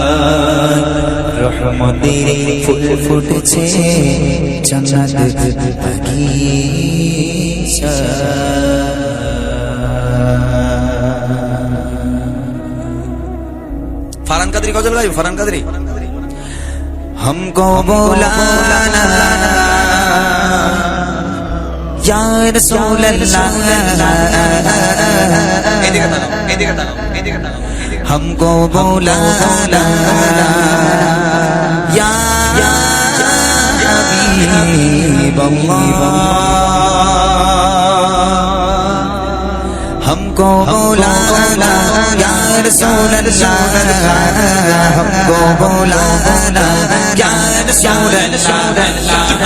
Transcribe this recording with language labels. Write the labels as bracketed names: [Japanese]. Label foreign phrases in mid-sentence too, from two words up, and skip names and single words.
[Bangla] রহমতের ফুল ফুটেছে জান্নাত বাগিচা ফারহান কাদরি গজল গাইব ফারহান কাদরি [Urdu] ہم کو بلانا [Arabic] یا رسول اللہ [Bangla] এদিকে তাকাও, এদিকে তাকাও, এদিকে তাকাও, এদিকে তাকাও। [Urdu] ہم کو بولانا [Arabic] یا حبیب اللہ [Urdu] ہم کو بولانا [Arabic] یا رسول اللہ [Urdu] ہم کو بولانا [Arabic] یا رسول اللہ